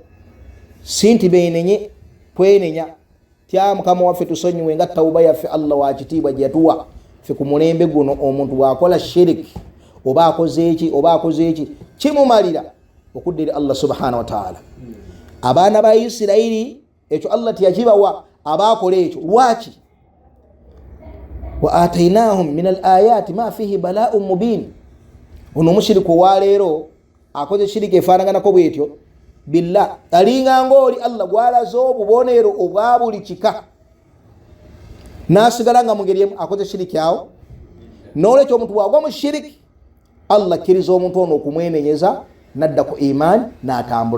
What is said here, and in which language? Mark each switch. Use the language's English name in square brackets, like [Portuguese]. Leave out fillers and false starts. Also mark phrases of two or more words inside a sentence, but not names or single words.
[Ganda] Si nti beenenye twenenya tya Mukama waffe tusonyiwe nga tawuba yaffe Allah wa kitiibwa gye yatuwa ffe ku mulembe guno. Omuntu bw'akola shiriki oba akoze eki kimumalira okudda eri Allah [Arabic] سبحانه وتعالى. [Ganda] Abaana ba Isirayiri ekyo Allah teyakibawa abaakola ekyo. Lwaki? [Arabic] وآتيناهم من الآيات ما فيه بلاء مبين. [Ganda] Ono mushiriku wa leero akoze shiriki efaanaganako bwetyo billah alinga ng'oli Allah gwalaze obubonero obwa buli kika n'asigala nga mu ngeri emu akoze shiriki awo. N'olwekyo omuntu bw'agwa mu shiriki Allah akkiriza omuntu ono okumwenenyeza nadda ku imaani n'atambula.